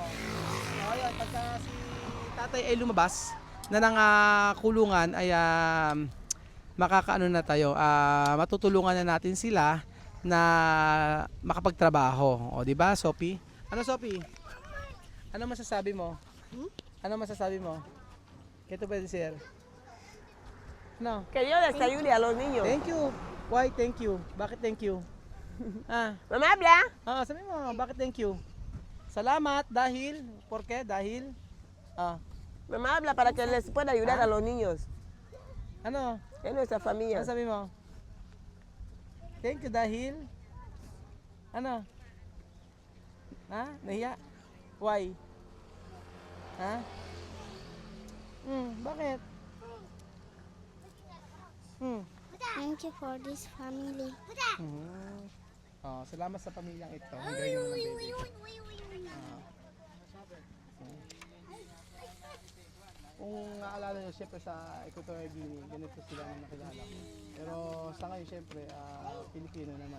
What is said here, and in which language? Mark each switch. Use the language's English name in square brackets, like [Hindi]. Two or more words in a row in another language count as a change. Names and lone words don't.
[Filipino] Ayan, pagka si tatay ay lumabas na ng kulungan ay makakaano na tayo, matutulungan na natin sila na makapagtrabaho. O, di ba, Sophie? Ano, Sophie? Ano masasabi mo? Ano masasabi mo? [Spanish] ¿Qué tú puedes decir? No. Que Dios les ayude a los niños. [English] Thank you. Why thank you? Bakit thank you? [Spanish] Mamá habla. [Filipino] Sabi mo, bakit [English] thank you? [Filipino] Salamat dahil, [Spanish] ¿por qué? Dahil, Mamá habla para que les pueda ayudar a los niños. [Filipino] ano? [Spanish] Es nuestra familia. [Filipino] Ano sabi mo? [English] Thank you [Filipino] dahil, ano? Nahiya? Why? Bakit? [English] Thank you for this family. [Filipino] Salamat sa pamilyang ito. Ang galing mo ng baby. Kung naalala nyo, siyempre sa Equatorial Guinea, ganito sila ang nakilala ko. Pero sa ngayon, siyempre, Pilipino naman.